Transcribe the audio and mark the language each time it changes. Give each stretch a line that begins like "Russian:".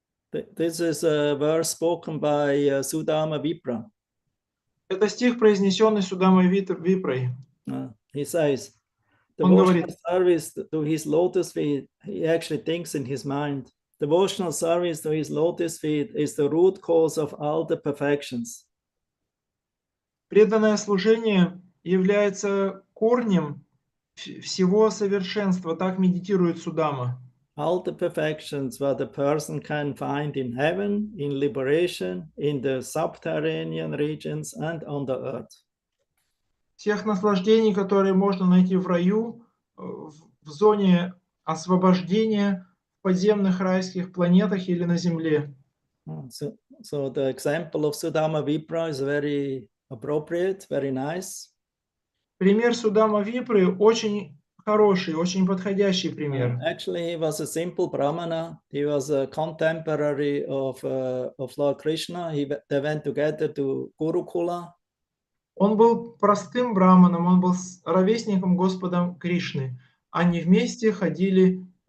English: This is a verse spoken by Sudama Vipra.
Russian: Это стих, произнесенный Судамой Випрой.
English: He says,
Russian: Он говорит:
English: devotional service to his lotus feet, he actually thinks in his mind, devotional service to his lotus feet is the root cause of all the perfections.
Russian: Преданное служение является корнем всего совершенства, так медитирует Судама.
English: All the perfections what a person can find in heaven, in liberation, in the subterranean regions and on the earth.
Russian: Всех наслаждений, которые можно найти в раю, в зоне освобождения, в подземных райских планетах или на земле.
English: So the example of Sudama Vipra is very appropriate, very nice.
Russian: Пример Судама Випры очень хороший, очень подходящий пример.
English: Actually, he was a simple Brahmana. He was a contemporary of Lord Krishna. They went together to Gurukula.
Russian: Он был простым браманом, он был ровесником Господа Кришны. Они вместе ходили